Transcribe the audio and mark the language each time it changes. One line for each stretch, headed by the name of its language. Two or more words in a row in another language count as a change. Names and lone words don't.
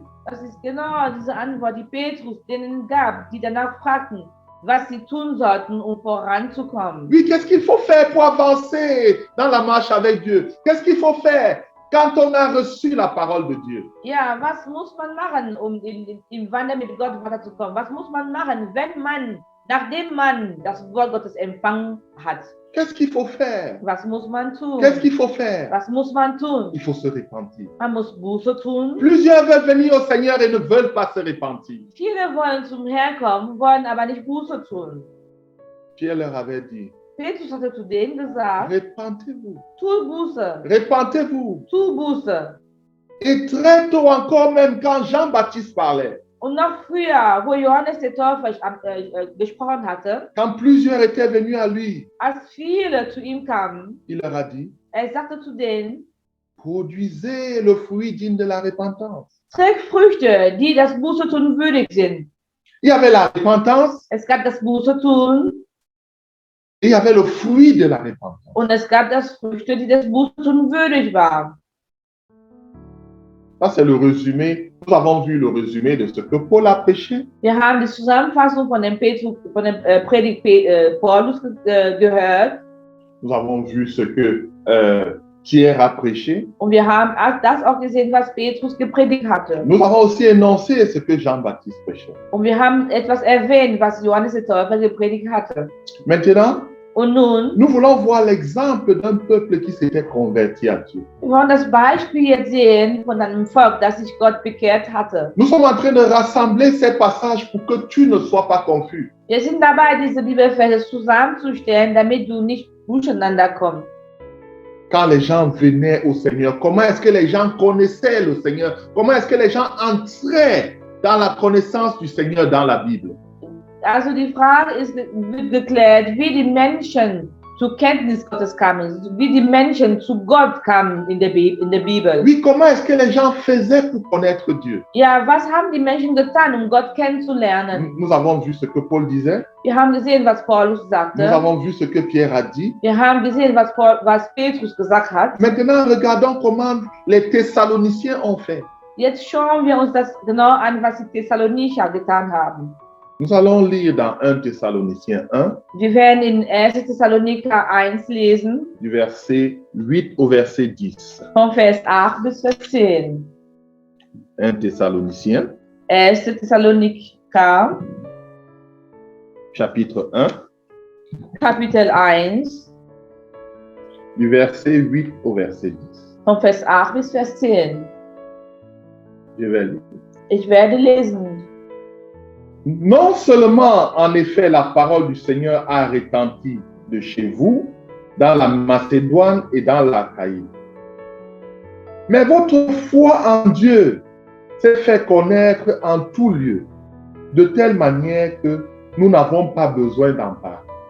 German: Das ist genau diese Antwort, die Petrus denen gab, die danach fragten, was sie tun sollten, um voranzukommen.
French: Oui, qu'est-ce qu'il faut faire pour avancer dans la marche avec Dieu? Qu'est-ce qu'il faut faire quand on a reçu la parole de Dieu?
German: Ja, was muss man machen, um im Wandel mit Gott weiterzukommen? Was muss man machen, nachdem man das Wort Gottes empfangen hat?
French: Qu'est-ce qu'il faut faire?
German: Was muss man tun?
French: Qu'est-ce qu'il faut faire?
German: Was muss man tun?
French: Il faut se repentir.
German: Man muss Buße tun.
French: Plusieurs veulent venir au Seigneur et ne veulent pas se repentir.
German: Viele wollen zum Herrn kommen, wollen aber nicht Buße tun.
French: Pierre leur avait dit,
German: Petrus hatte zu denen gesagt,
French: repentez-vous,
German: tu Buße,
French: repentez-vous.
German: tu Buße.
French: Et très tôt encore, même quand Jean-Baptiste parlait,
German: Und noch früher, wo Johannes der Täufer gesprochen hatte,
French: quand plusieurs étaient venus à lui,
German: als viele zu ihm kamen,
French: il leur a dit,
German: sagte zu denen,
French: produisez le fruit digne de la repentance.
German: trägt Früchte, die das Buße tun würdig sind.
French: Il y avait la repentance
German: Es gab das Buße tun
French: et il y avait le fruit de la repentance.
German: und es gab das Früchte, die das Buße tun würdig waren.
French: Ça, c'est le résumé. Nous avons vu le résumé de ce que Paul a prêché.
German: Wir haben die Zusammenfassung von dem Predigt Paulus gehört
French: Nous avons vu ce que Pierre a prêché.
German: und wir haben das auch gesehen, was Petrus gepredigt hatte.
French: Nous avons aussi énoncé ce que Jean-Baptiste prêchait.
German: Und wir haben etwas erwähnt, was Johannes der Täufer gepredigt hatte.
French: Maintenant,
German: Und nun,
French: nous voulons voir l'exemple d'un peuple qui s'était converti à Dieu.
German: wir wollen das Beispiel jetzt sehen von einem Volk, das sich Gott bekehrt hatte.
French: Nous sommes en train de rassembler ces passages pour que tu ne sois pas confus.
German: Wir sind dabei, diese Bibelverse zusammenzustellen, damit du nicht durcheinander kommst.
French: Quand les gens venaient au Seigneur, comment est-ce que les gens connaissaient le Seigneur? Comment est-ce que les gens entraient dans la connaissance du Seigneur dans la Bible?
German: Also die Frage wird geklärt, wie die Menschen zur Kenntnis Gottes kamen, wie die Menschen zu Gott kamen in der Bibel.
French: Oui, comment est-ce que les gens faisaient pour connaître Dieu?
German: Ja, was haben die Menschen getan, um Gott kennenzulernen?
French: Nous avons vu ce que Paul disait.
German: Wir haben gesehen, was Paulus
French: Nous
German: sagte.
French: avons vu ce que Pierre a dit.
German: Wir haben gesehen, was Petrus gesagt hat.
French: Maintenant, regardons comment les Thessaloniciens ont fait.
German: Jetzt schauen wir uns das genau an, was die Thessalonicher getan haben.
French: Nous allons lire dans 1 Thessaloniciens 1,
German: Wir werden in 1. Thessaloniker 1 lesen,
French: du verset 8 au verset 10.
German: von Vers 8 bis Vers 10.
French: 1 Thessaloniciens,
German: 1. Thessaloniker,
French: chapitre 1,
German: Kapitel 1,
French: du verset 8 au verset 10.
German: von Vers 8 bis Vers 10.
French: Je vais lire.
German: Ich werde lesen.
French: Non seulement, en effet, la parole du Seigneur a retenti de chez vous, dans la Macédoine et dans l'Achaïe, mais votre foi en Dieu s'est fait connaître en tout lieu, de telle manière que nous n'avons pas besoin d'en parler.